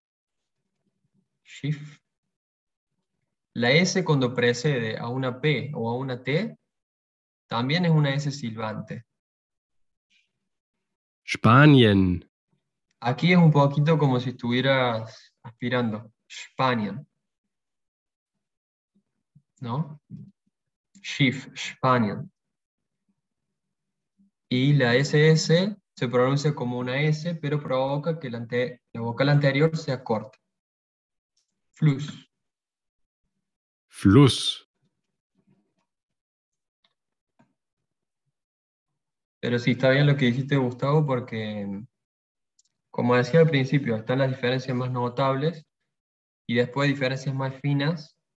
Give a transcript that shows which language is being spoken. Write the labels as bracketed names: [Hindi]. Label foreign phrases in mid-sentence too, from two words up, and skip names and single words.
[Spanish] shif. La S cuando precede a una P o a una T, también es una S silbante. Spanien, Aquí es un poquito como si estuvieras aspirando. Spanien, ¿no? [German] Schiff, Spanien. [Spanish] Y la SS se pronuncia como una S, pero provoca que la vocal anterior sea corta. Fluss. Fluss, Pero sí, está bien lo que dijiste, Gustavo, porque, como decía al principio, están las diferencias más notables y después diferencias más finas.